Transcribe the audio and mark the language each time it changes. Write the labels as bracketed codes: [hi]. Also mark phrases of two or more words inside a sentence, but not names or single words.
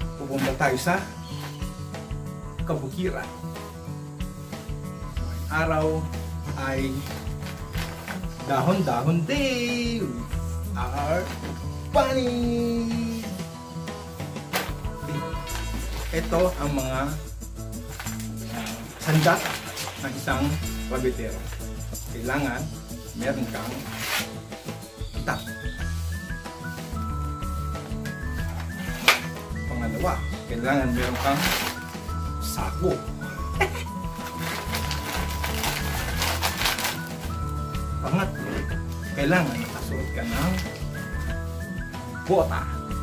[tl] pupunta tayo sa kabukiran. Araw ay dahon-dahon [en] day with our bunny. [tl] Ito ang mga sandat ng isang rabitero. Kailangan meron kang itak. Pangalawa, kailangan meron kang sako. Pangatlo, kailangan nakasuot ka ng bota.